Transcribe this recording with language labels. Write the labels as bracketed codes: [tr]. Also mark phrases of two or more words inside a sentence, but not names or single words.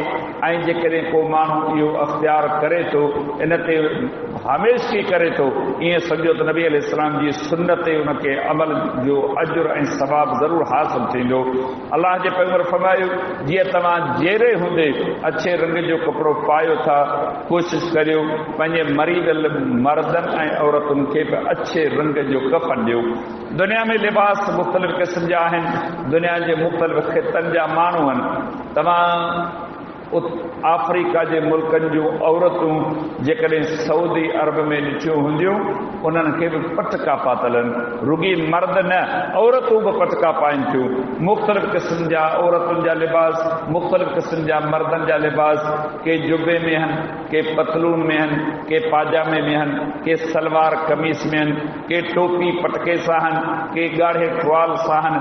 [sd] جے کو مانو یہ اختیار کرے تو ان تے ہمیشہ کرے تو یہ سمجھو تو نبی علیہ السلام کی سنت ان کے عمل جو اجر ثواب ضرور حاصل تھیندو. اللہ کے پیغمبر فرمایا جی تمام جیرے ہوں اچھے رنگ جو کپڑو پایو تھا کوشش کریو پنجے مریض مردن عورتن کے اچھے رنگ جو کفن ڈیو. دنیا میں لباس مختلف قسم جا ہیں دنیا کے مختلف خطن جا مانو تمام अफ्रीका जे मुल्कनि जूं औरतूं जेकॾहिं सऊदी अरब में ॾिठियूं हूंदियूं उन्हनि खे बि पटका पातल आहिनि, रुगी मर्द न औरतूं बि पटका पाइनि थियूं। मुख़्तलिफ़ क़िस्म जा औरतुनि जा लिबास, मुख़्तलिफ़ क़िस्म जा मर्दनि जा लिबास, के जुबे में आहिनि, के पतलून में आहिनि, के पाजामे में आहिनि, के सलवार कमीज़ में आहिनि, के टोपी पटके सां आहिनि, के ॻाढ़े टुवाल सां आहिनि।